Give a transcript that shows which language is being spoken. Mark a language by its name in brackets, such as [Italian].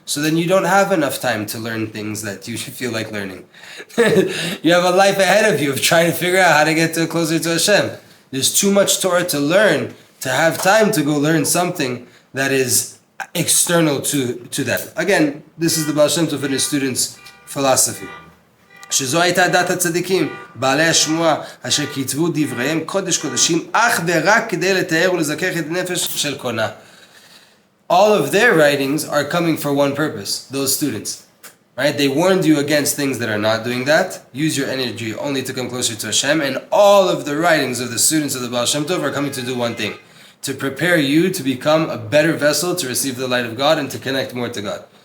[English] So then you don't have enough time to learn things that you feel like learning. You have a life ahead of you of trying to figure out how to get closer to Hashem. There's too much Torah to learn to have time to go learn something that is external to that. Again, this is the Baal Shem Tov and his students' philosophy. [Hebrew] שזו הייתה דת הצדיקים, בעלי השמועה, אשר כתבו דבריהם קודש קודשים, אך ורק כדי לתאר ולזכך את נפש של קונה. [English] All of their writings are coming for one purpose, those students. Right? They warned you against things that are not doing that. Use your energy only to come closer to Hashem. And all of the writings of the students of the Baal Shem Tov are coming to do one thing. To prepare you to become a better vessel to receive the light of God and to connect more to God.